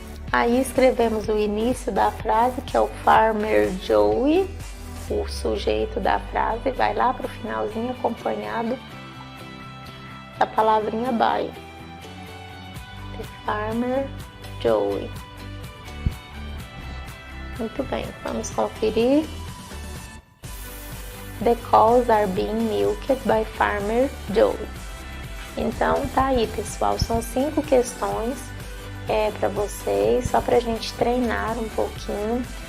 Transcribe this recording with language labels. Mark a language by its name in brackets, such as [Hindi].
[Portuguese] Aí escrevemos o início da frase, que é o Farmer Joey, o sujeito da frase, vai lá para o finalzinho acompanhado da palavrinha by. [English] The Farmer Joey. [Portuguese] Muito bem, vamos conferir. [English] The cows are being milked by Farmer Joey. [Portuguese] Então tá aí, pessoal, são 5 questões para vocês, só pra gente treinar um pouquinho.